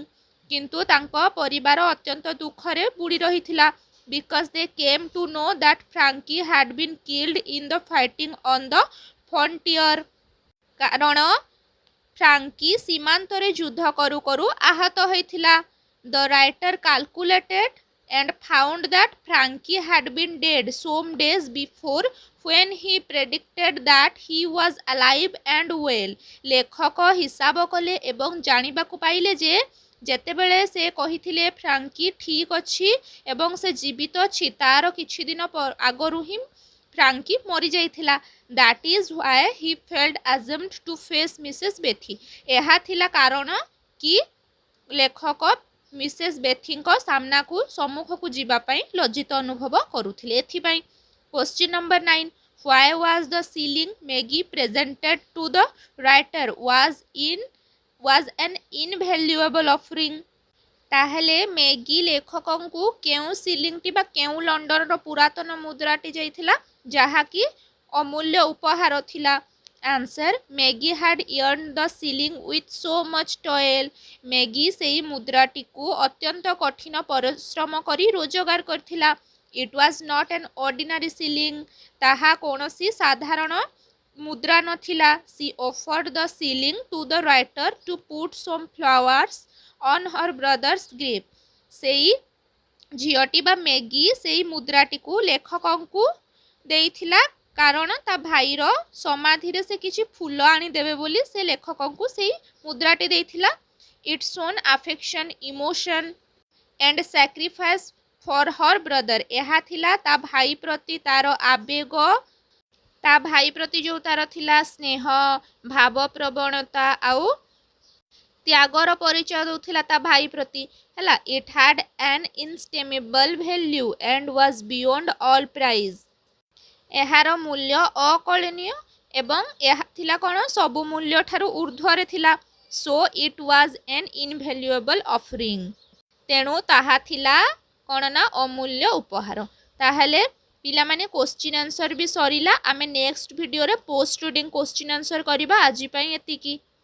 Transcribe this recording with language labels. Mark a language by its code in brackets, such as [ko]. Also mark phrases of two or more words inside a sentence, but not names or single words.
[or] କିନ୍ତୁ ତାଙ୍କ ପରିବାର ଅତ୍ୟନ୍ତ ଦୁଃଖରେ ବୁଡ଼ି ରହିଥିଲା। [en] because they came to know that Frankie had been killed in the fighting on the frontier. [or] କାରଣ ଫ୍ରାଙ୍କି ସୀମାନ୍ତରେ ଯୁଦ୍ଧ କରୁ କରୁ ଆହତ ହୋଇଥିଲା। [en] the writer calculated and found that Frankie had been dead some days before when he predicted that he was alive and well. [or] ଲେଖକ ହିସାବ କଲେ ଏବଂ ଜାଣିବାକୁ ପାଇଲେ ଯେ ଯେତେବେଳେ ସେ କହିଥିଲେ ଫ୍ରାଙ୍କି ଠିକ୍ ଅଛି ଏବଂ ସେ ଜୀବିତ ଅଛି ତାର କିଛି ଦିନ ଆଗରୁ ହିଁ ଫ୍ରାଙ୍କି ମରିଯାଇଥିଲା। [en] that is why he felt ashamed to face Mrs. Bethi. [or] ଏହା ଥିଲା କାରଣ କି ଲେଖକ ମିସେସ୍ ବେଥିଙ୍କ ସମ୍ମୁଖକୁ ଯିବା ପାଇଁ ଲଜ୍ଜିତ ଅନୁଭବ କରୁଥିଲେ ଏଥିପାଇଁ। [en] question number 9 Why was the shilling Maggie presented to the writer was in was an invaluable offering। [or] ତାହେଲେ ମେଗି ଲେଖକଙ୍କୁ କେଉଁ ସିଲିଂଟି ବା କେଉଁ ଲଣ୍ଡନର ପୁରାତନ ମୁଦ୍ରାଟି ଯାଇଥିଲା ଯାହାକି ଅମୂଲ୍ୟ ଉପହାର ଥିଲା? [en] answer, Maggie had earned the ceiling with so much toil। [or] ମେଗି ସେହି ମୁଦ୍ରାଟିକୁ ଅତ୍ୟନ୍ତ କଠିନ ପରିଶ୍ରମ କରି ରୋଜଗାର କରିଥିଲା। [en] It was not an ordinary ceiling। [or] ତାହା କୌଣସି ସାଧାରଣ ମୁଦ୍ରା ନଥିଲା। [en] She offered the ceiling to the writer to put some flowers on her brother's grave। [or] ସେଇ ଝିଅଟି ବା ମେଗି ସେଇ ମୁଦ୍ରାଟିକୁ ଲେଖକଙ୍କୁ ଦେଇଥିଲା କାରଣ ତା ଭାଇର ସମାଧିରେ ସେ କିଛି ଫୁଲ ଆଣିଦେବେ ବୋଲି ସେ ଲେଖକଙ୍କୁ ସେଇ ମୁଦ୍ରାଟି ଦେଇଥିଲା। [en] It shown affection, emotion and sacrifice for her brother। [or] ଏହା ଥିଲା ତା ଭାଇ ପ୍ରତି ତାର ଆବେଗ, ତା ଭାଇ ପ୍ରତି ଯେଉଁ ତାର ଥିଲା ସ୍ନେହ, ଭାବପ୍ରବଣତା ଆଉ ତ୍ୟାଗର ପରିଚୟ ଦେଉଥିଲା ତା ଭାଇ ପ୍ରତି ହେଲା। [en] It had an inestimable value and was beyond all price। [or] ଏହାର ମୂଲ୍ୟ ଅକଳନୀୟ ଏବଂ ଏହା ଥିଲା କ'ଣ ସବୁ ମୂଲ୍ୟ ଠାରୁ ଉର୍ଦ୍ଧ୍ୱରେ ଥିଲା। [en] So it was an invaluable offering। [or] ତେଣୁ ତାହା ଥିଲା କ'ଣ ନା ଅମୂଲ୍ୟ ଉପହାର। ତାହେଲେ ପିଲାମାନେ [en] question answer [or] ବି ସରିଲା। ଆମେ ନେକ୍ସଟ ଭିଡ଼ିଓରେ [en] post reading question answer [or] କରିବା। ଆଜି ପାଇଁ ଏତିକି।